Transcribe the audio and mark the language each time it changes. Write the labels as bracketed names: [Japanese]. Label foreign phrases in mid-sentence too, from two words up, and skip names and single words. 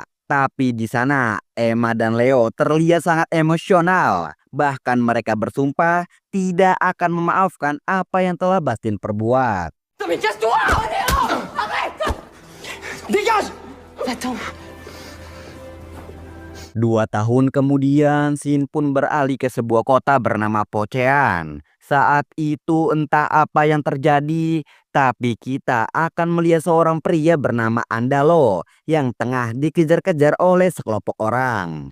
[Indonesian] Tapi di sana, Emma dan Leo terlihat sangat emosional. Bahkan mereka bersumpah tidak akan memaafkan apa yang telah Bastin perbuat. [French] Mais casse-toi! Arrête! Dégage! Va-t'en. [Indonesian] 2 tahun kemudian, Shin pun beralih ke sebuah kota bernama Pochean. Saat itu entah apa yang terjadi, tapi kita akan melihat seorang pria bernama Andalo yang tengah dikejar-kejar oleh sekelompok orang.